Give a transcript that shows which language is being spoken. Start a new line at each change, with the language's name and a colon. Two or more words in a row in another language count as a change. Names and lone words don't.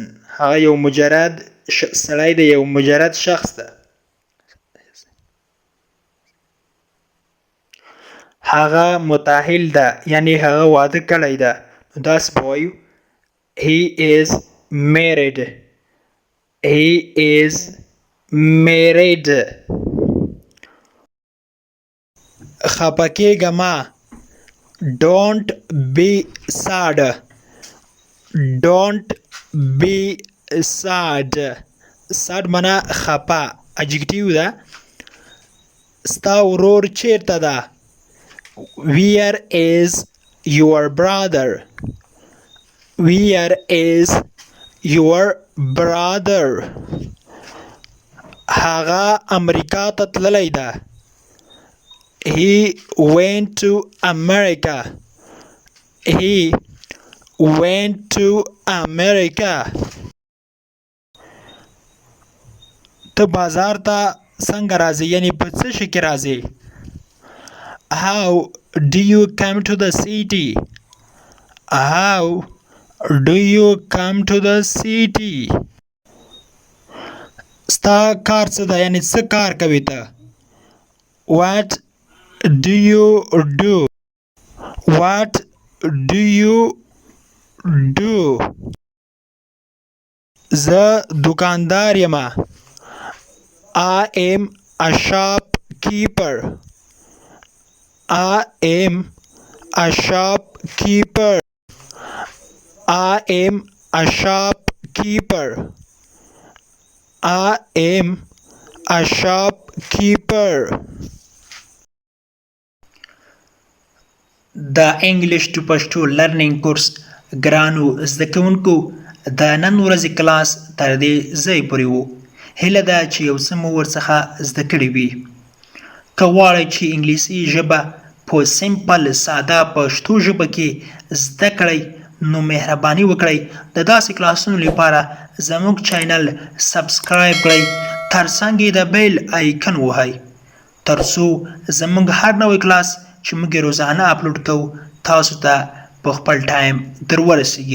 Pashto: هغه یو مجرد سړی دی، یو مجرد شخص ده. هغه متأهل ده، یعنی هغه واده کړی ده. نو داسې به وایو
English: He is married. He is married.
Pashto: خفه کېږه مه.
English: Don't be sad. Don't be sad.
Pashto: sad منا خفه، adjective ده. ستا ورور چیرته ده؟
English: Where is your brother? Where is your brother?
Pashto: هغه امریکا ته تللی ده.
English: He went to America. He went to America.
Pashto: ته بازار ته څنګه راځې، یعنی په څه شي کې راځې؟
English: How do you come to the city? How do you come to the city?
Pashto: ستا کار څه ده، یعنی څه کار کوې ته؟
English: What do you do? What do you do?
Pashto: زه دکاندار یم.
English: I am a shopkeeper. I am a shopkeeper. I am a shopkeeper. I am a shopkeeper.
Pashto: د
English: English to Pashto learning course
Pashto: ګرانو زده کوونکو د نن ورځې کلاس تر دې ځای پورې وو. هیله ده چې یو څه مو ورڅخه زده کړي وي. که غواړئ چې انګلیسي ژبه په سمپل ساده پښتو ژبه کې زده کړئ نو مهرباني وکړئ د داسې کلاسونو لپاره زموږ چینل سبسکرایب کړئ، ترڅنګ یې د
English: bell icon
Pashto: ووهئ ترڅو زموږ هر نوی کلاس چې موږ روزانه اپلوډ کوو تاسو ته په خپل ټایم در ورسیږي.